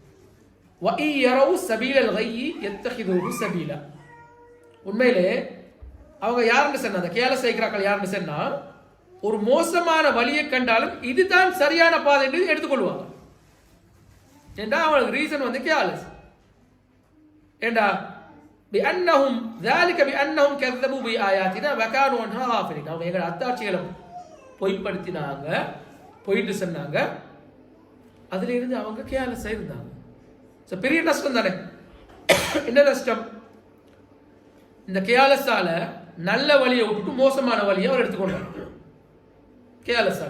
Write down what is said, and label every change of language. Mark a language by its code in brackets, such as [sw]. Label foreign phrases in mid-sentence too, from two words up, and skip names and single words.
[ta] உண்மையிலே அவங்க யாருன்னு சொன்னா, அந்த கேலஸ் வைக்கிறார்கள் யாருன்னு சொன்னா, ஒரு மோசமான வழியை கண்டாலும் இதுதான் சரியான பாதை என்று எடுத்துக்கொள்வாங்க. ஏண்டா அவங்களுக்கு [en] reason careless. [ar] ஏண்டா பிஅன்னஹும் ذلك بأنهم كذبوا بآياتنا وكانوا عنها غافلين, [ta] அவங்க எங்க அத்தாட்சிகளை பொய்ப்படுத்தினாங்க, போயிட்டு சொன்னாங்க, அதுல இருந்து அவங்க கேலஸா இருந்தாங்க. பெரிய நஷ்டம் தானே. என்ன நஷ்டம்? இந்த கேலஸால நல்ல வழியை விட்டுட்டு மோசமான வழியை அவர் எடுத்துக்கொண்டார் கேலஸால.